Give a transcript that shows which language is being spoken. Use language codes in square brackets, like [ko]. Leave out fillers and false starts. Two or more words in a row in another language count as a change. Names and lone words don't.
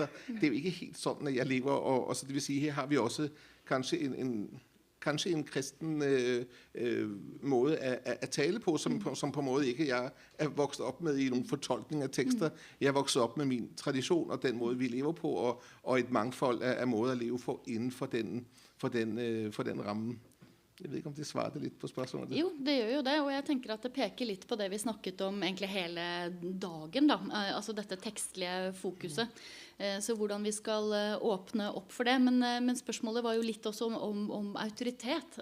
[da] Det jo ikke helt sådan, at jeg lever, og så det vil sige, her har vi også kanskje en kristen måde at tale på, som på en måde ikke jeg vokset op med i nogle fortolkning af tekster. Jeg vokset op med min tradition og den måde, vi lever på, og et mangfold af måder at leve for inden for den ramme. [no] Jeg vet ikke om det svarte litt på spørsmålet. Jo, det gjør jo det, og jeg tenker at det peker litt på det vi snakket om egentlig hele dagen, da. Altså dette tekstlige fokuset. Så hvordan vi skal åpne opp for det. Men spørsmålet var jo litt også om autoritet.